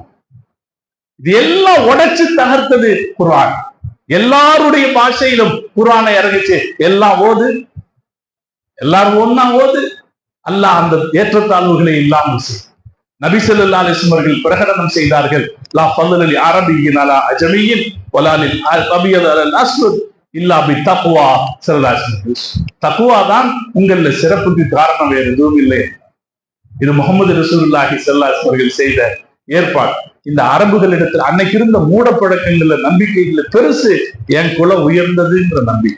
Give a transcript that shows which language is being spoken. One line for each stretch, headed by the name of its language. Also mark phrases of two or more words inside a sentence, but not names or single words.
Tamil: இது எல்லாம் உடைச்சு தகர்த்தது குர்ஆன். எல்லாருடைய பாஷையிலும் குர்ஆனை இறங்குச்சு. எல்லாம் ஓது, எல்லாரும் ஒன்னா ஓது. அல்லாஹ் அந்த ஏற்றத்தாழ்வுகளை இல்லாமல் செய்யும்.
Arabic: நபி صلى الله عليه وسلم
Tamil: அவர்கள் பிரகடனம் செய்தார்கள்,
Arabic: لا فضل لعربي على عجمي ولا للابيض على الاسود إلا بالتقوى. صلى الله عليه وسلم,
Tamil: தக்வா தான் உங்கள சிறப்புக்கு காரணம், வேறு எதுவும் இல்லை. இது
Arabic: محمد رسول الله صلى الله عليه وسلم
Tamil: அவர்கள் செய்த ஏற்பாடு. இந்த அரபுகளிடத்தில் அன்னைக்கு இருந்த மூடப்பழக்கங்கள்ல நம்பிக்கைகள்ல பெருசு என் குலம் உயர்ந்ததுன்ற நம்பிக்கை.